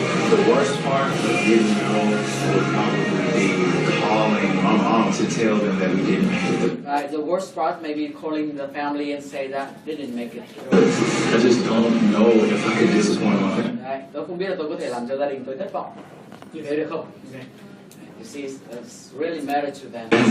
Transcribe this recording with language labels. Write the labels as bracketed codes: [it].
[en] The worst part of getting home would probably be calling my mom to tell them that we didn't make it. Right, the worst part may be calling the family and say that they didn't make it. I just don't know if I could disappoint my family. [vi] Đấy, tôi không biết là tôi có thể làm cho gia đình tôi thất vọng như thế được không? [en] You see, it's really matter to them.